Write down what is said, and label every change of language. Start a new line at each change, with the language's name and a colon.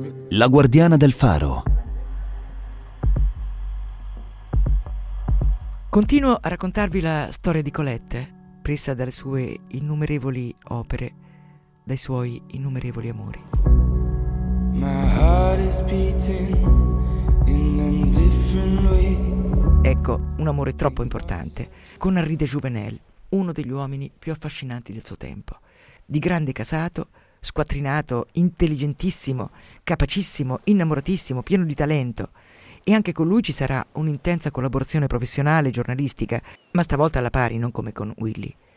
Italian: La guardiana del faro. Continuo a raccontarvi la storia di Colette, presa dalle sue innumerevoli opere, dai suoi innumerevoli amori.
English: My heart is beating in a different way.
Italian: Ecco, un amore troppo importante, con Henri de Jouvenel, uno degli uomini più affascinanti del suo tempo. Di grande casato, squattrinato, intelligentissimo, capacissimo, innamoratissimo, pieno di talento. E anche con lui ci sarà un'intensa collaborazione professionale, giornalistica, ma stavolta alla pari, non come con Willy.